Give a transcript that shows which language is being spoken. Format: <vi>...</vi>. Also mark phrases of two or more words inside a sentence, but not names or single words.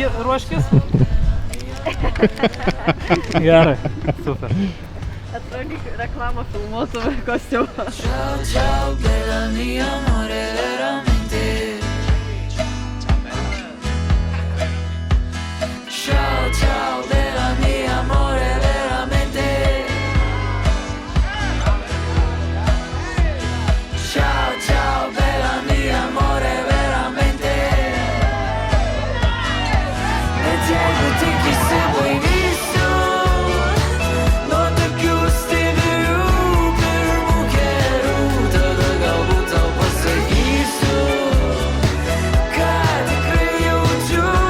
<lt>ruoškis. Gerai, super. Atrodo, lyg reklamą filmuotų kostiumą.</lt> <it>Ciao, ciao, bella mia amore, veramente. Ciao, ciao, bella mia amore, veramente. Ciao, ciao, bella mia amore, veramente.</it> <lt>E jeigu tik įsibaivysiu, nuo tokių stilių pirmų kelių, tada galbūt tau pasakysiu, ką tikrai jaučiu.</lt>